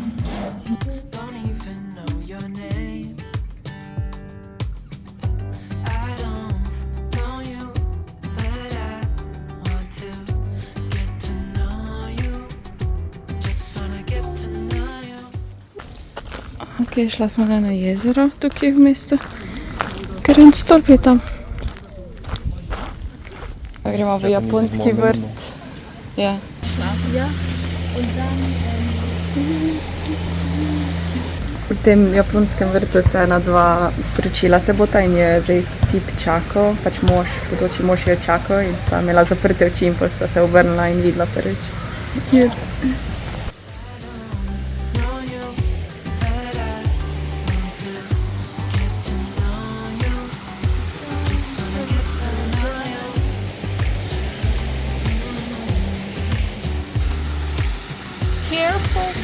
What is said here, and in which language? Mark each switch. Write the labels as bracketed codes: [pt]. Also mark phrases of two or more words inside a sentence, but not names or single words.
[en] Don't even know your name. I don't know you, but I want to get to know you. Just wanna get to know you. [sl] Ok, šla smo na jezero tukaj v mestu. Ker en stolp je tam. Pa gremo v japonski vrt. Ja. V tem japonskem vrtu se ena dva poročila se bota in je zdaj tip čakal, pač mož, bodoči mož je čakal in sta imela zaprte oči in potem sta se obrnila in videla prvič. [en] Cute. Know you, but I want to get to know you. Just wanna get to know you. Careful.